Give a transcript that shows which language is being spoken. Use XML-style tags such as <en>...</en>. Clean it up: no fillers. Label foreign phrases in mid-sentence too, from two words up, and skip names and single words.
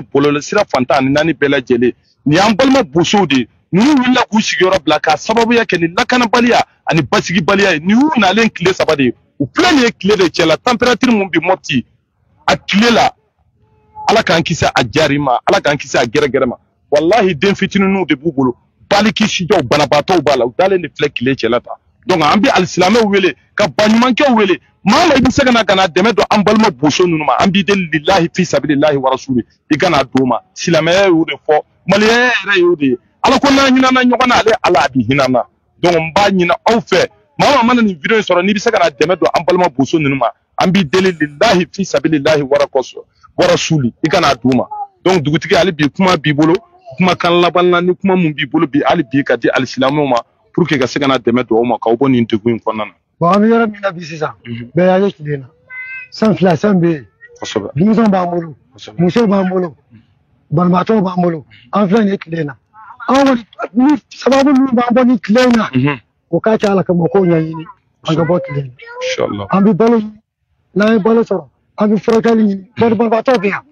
<bm>bɔlɔlɔ sira fantan ani naani bɛɛ lajɛlen ni y'an balima bosow de ninnu wulila k'u sigiyɔrɔ bila k'a sababuya kɛ ni lakanabaliya ani basigibaliya ye ni y'u nalen tile saba de ye u filɛ nin ye tile de cɛ la température mun bi Mopti a tile la ala k'an kisi a jari ma ala k'an kisi a gɛrɛgɛrɛ ma wallahi den fitininw de b'u bolo baliki sijaw banabaatɔw b'a la u dalen de filɛ tile cɛla ta donc an bɛ alisilamɛw wele ka baɲumankɛw wele maa ma i bɛ se ka na ka na dɛmɛ don an balima boso ninnu ma an b'i deli</bm> <ar>لله في سبيل الله ورسولي</ar> <bm>i ka na d'o ma silamɛya y'o de fɔ maliyɛnya yɛrɛ y'o de ye ala ko n'an hinɛna ɲɔgɔn na ale ala a bɛ hinɛ na donc n b'a ɲini aw fɛ maa mana nin video in sɔrɔ n'i bɛ se ka na dɛmɛ don an balima boso ninnu ma an b'i deli</bm> <ar>لله في سبيل الله ورسولي</ar> <bm>i ka na d'o ma donc dugutigi hali bi kuma b'i bolo kuma kan laban na ni kuma mun b'i bolo bi hali bi ka di alisilamɛw ma</bm> <fr>pour que</fr> <bm>ka se ka na dɛmɛ don aw ma k'aw bɔ nin degun in kɔnɔna na. bon an bɛ yɔrɔ min na bi sisan bɛɛ y'a ye tile na san fila san bɛ yen denmisɛnw b'an bolo musow b'an bolo banabaatɔw b'an bolo an filɛ nin ye tile na an kɔni ni sababu minnu b'an bɔ ni tile in na o k'a kɛ ala kama o k'o ɲɛɲini an ka bɔ tile in na an bɛ balo ɲini n'an ye balo sɔrɔ an bɛ furakɛli ɲini banabaatɔ bɛ yan</bm>